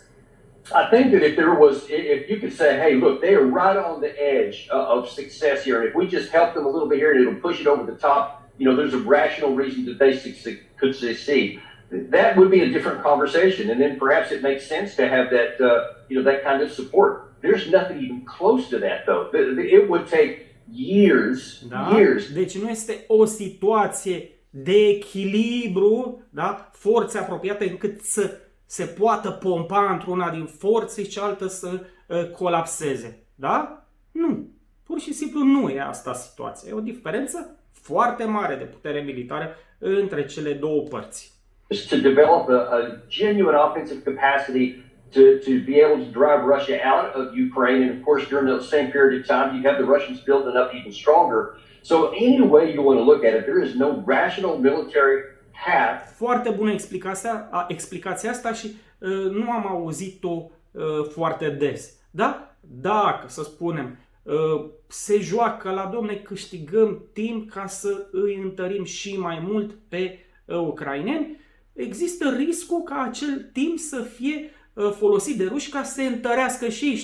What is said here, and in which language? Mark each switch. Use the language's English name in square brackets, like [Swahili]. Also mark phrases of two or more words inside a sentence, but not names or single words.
[English] I think that if you could say, hey, look, they are right on the edge of success here, and if we just help them a little bit here and it'll push it over the top, there's a rational reason that they could succeed. That would be a different conversation, and then perhaps it makes sense to have that, that kind of support. There's nothing even close to that, though. It would take years. [Romanian] Deci nu este o situație de echilibru, da? Forțe apropiate încât să se poată pompa într-una din forțe și cealaltă să colapseze. Da? Nu. Pur și simplu nu e asta situația. E o diferență foarte mare de putere militară între cele două părți. [English] To develop a genuine offensive capacity to be able to drive Russia out of Ukraine, and of course during the same period of time you have the Russians building up even stronger. So any way you want to look at it, there is no rational military path. [Romanian] Foarte bună explicația asta și nu am auzit-o foarte des. Da? Dacă, să spunem, se joacă la domne, câștigăm timp ca să îi întărim și mai mult pe ucraineni, există riscul ca acel timp să fie folosit de ruși ca să se întărească și ei.